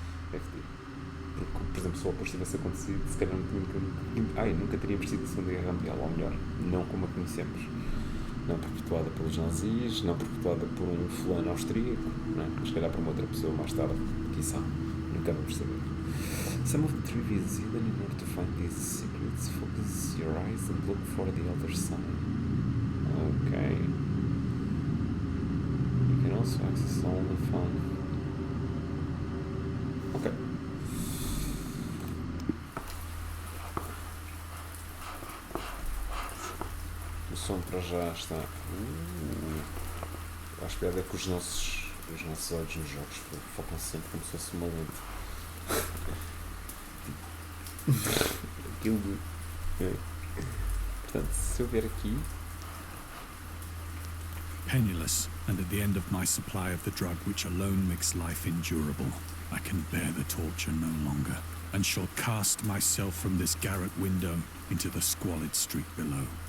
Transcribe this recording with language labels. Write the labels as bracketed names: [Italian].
[Portuguese] Porque, por exemplo, se o oposto tivesse acontecido, se calhar nunca teríamos tido a Segunda Guerra Mundial, ou melhor, não como a conhecemos. Não perpetuada pelos nazis, não perpetuada por um fulano austríaco, não é? Mas se calhar por uma outra pessoa mais tarde, quiçá. Nunca vamos saber. [English] Some of the trivia is hidden in order to find these secrets. Focus your eyes and look for the other side. Okay. You can also access all the fun. Ok. [Portuguese] O som para já está. Acho que é que os nossos olhos nos jogos focam sempre como se fosse uma lente. Aquilo. Portanto, se eu vier aqui. [English] Penniless, and at the end of my supply of the drug which alone makes life endurable, I can bear the torture no longer, and shall cast myself from this garret window into the squalid street below.